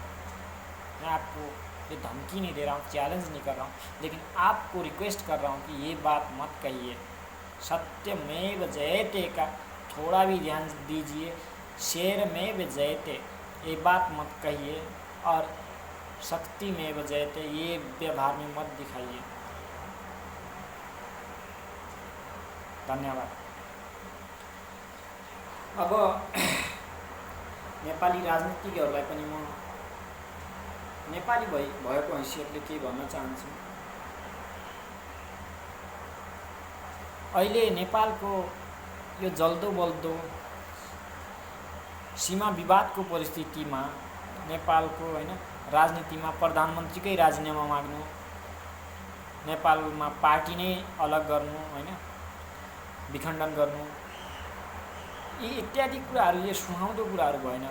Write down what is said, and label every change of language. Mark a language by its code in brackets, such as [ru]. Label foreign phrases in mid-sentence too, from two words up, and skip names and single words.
[hi] मैं आपको ये धमकी नहीं दे रहा हूँ, चैलेंज नहीं कर रहा हूँ, लेकिन आपको रिक्वेस्ट कर रहा हूँ कि ये बात मत कहिए। [sa] सत्यमेव जयते [hi] का थोड़ा भी ध्यान दीजिए। [sa] शेरमेव जयते [hi] ये बात मत कहिए और [sa] शक्तिमेव जयते [hi] ये व्यवहार में मत दिखाइए। धन्यवाद। [ne] अब नेपाली राजनीतिज्ञहरूलाई पनि म नेपाली भएको हैसियतले के भन्न चाहन्छु। अहिले नेपालको यो जल्दो बल्दो सीमा विवादको परिस्थितिमा नेपालको हैन राजनीतिमा प्रधानमन्त्रीकै राजीनामा माग्नु, नेपालमा पार्टी नै अलग गर्नु, हैन विखण्डन गर्नु, यी इत्यादि कुराहरू यो सुहाउँदो कुराहरू भएन।